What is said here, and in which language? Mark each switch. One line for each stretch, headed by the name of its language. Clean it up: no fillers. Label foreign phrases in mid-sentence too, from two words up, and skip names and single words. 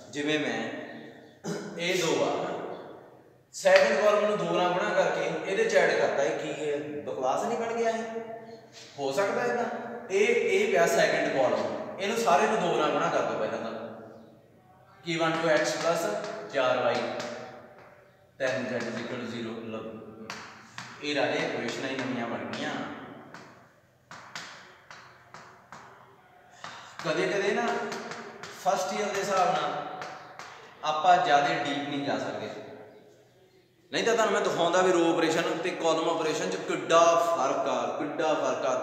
Punjabi: ਜਿਵੇਂ ਮੈਂ ਇਹ 2 ਆ,
English: second column
Punjabi: ਨੂੰ 2 ਨਾਲ ਗੁਣਾ ਕਰਕੇ ਇਹਦੇ 'ਚ ਐਡ ਕਰਤਾ, ਇਹ ਕੀ ਹੈ, ਬਕਵਾਸ ਨਹੀਂ ਬਣ ਗਿਆ? ਇਹ ਹੋ ਸਕਦਾ ਇਹਦਾ? ਇਹ ਪਿਆ
English: second column,
Punjabi: ਇਹਨੂੰ ਸਾਰੇ ਨੂੰ 2 ਨਾਲ ਗੁਣਾ ਕਰ ਦਿਓ ਪਹਿਲਾਂ ਤਾਂ, ਕੀ 1 2
English: x plus 4y
Punjabi: 10z = 0। ਇਹ ਰਾਜੇ ਇਕੁਏਸ਼ਨਾਂ ਹੀ ਨਵੀਆਂ ਬਣ ਗਈਆਂ। ਕਦੇ ਕਦੇ ਨਾ
English: first year
Punjabi: ਦੇ ਹਿਸਾਬ ਨਾਲ ਆਪਾਂ ਜ਼ਿਆਦਾ ਡੀਪ ਨਹੀਂ ਜਾ ਸਕਦੇ, ਨਹੀਂ ਤਾਂ ਤੁਹਾਨੂੰ ਮੈਂ ਦਿਖਾਉਂਦਾ ਵੀ
English: row operation
Punjabi: ਤੇ
English: column operation
Punjabi: 'ਚ ਕਿੱਡਾ ਫਰਕ ਆ, ਕਿੱਡਾ ਫਰਕ ਆ।